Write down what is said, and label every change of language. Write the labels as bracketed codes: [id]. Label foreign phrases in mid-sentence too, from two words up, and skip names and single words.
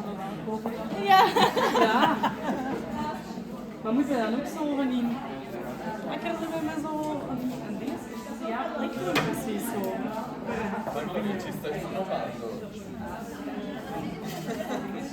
[nl] Ja. Ja. Maar moet je dan ook zo van in? [it] Sì, so. Ma lui non ci sta provando.